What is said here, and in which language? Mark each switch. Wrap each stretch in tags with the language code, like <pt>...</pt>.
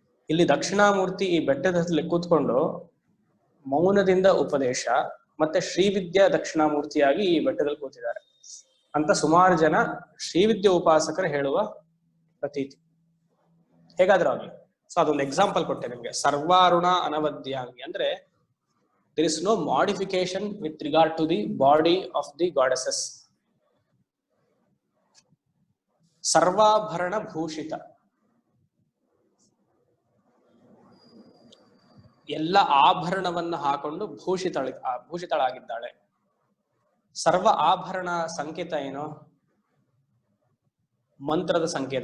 <kn>ಇಲ್ಲಿ ದಕ್ಷಿಣಾಮೂರ್ತಿ ಈ ಬೆಟ್ಟದಲ್ಲಿ ಕೂತ್ಕೊಂಡು ಮೌನದಿಂದ ಉಪದೇಶ ಮತ್ತೆ ಶ್ರೀವಿದ್ಯಾ ದಕ್ಷಿಣಾಮೂರ್ತಿಯಾಗಿ ಈ ಬೆಟ್ಟದಲ್ಲಿ ಕೂತಿದ್ದಾರೆ ಅಂತ ಸುಮಾರು ಜನ ಶ್ರೀವಿದ್ಯೆ ಉಪಾಸಕರು ಹೇಳುವ ಪ್ರತೀತಿ. ಹೇಗಾದ್ರೂ ಆಗ್ಲಿ. ಸೊ ಅದೊಂದು ಎಕ್ಸಾಂಪಲ್ ಕೊಟ್ಟೆ ನಿಮ್ಗೆ. ಸರ್ವಾರುಣ ಅನವದ್ಯಾಂಗಿ ಅಂದ್ರೆ</kn> <en>there is no modification with regard to the body of the goddesses.</en> <kn>ಸರ್ವಾಭರಣ ಭೂಷಿತ, ಎಲ್ಲ ಆಭರಣವನ್ನು ಹಾಕೊಂಡು ಭೂಷಿತಳಾಗಿದ್ದಾಳೆ. ಸರ್ವ ಆಭರಣ ಸಂಕೇತ ಏನು? ಮಂತ್ರದ ಸಂಕೇತ.</kn>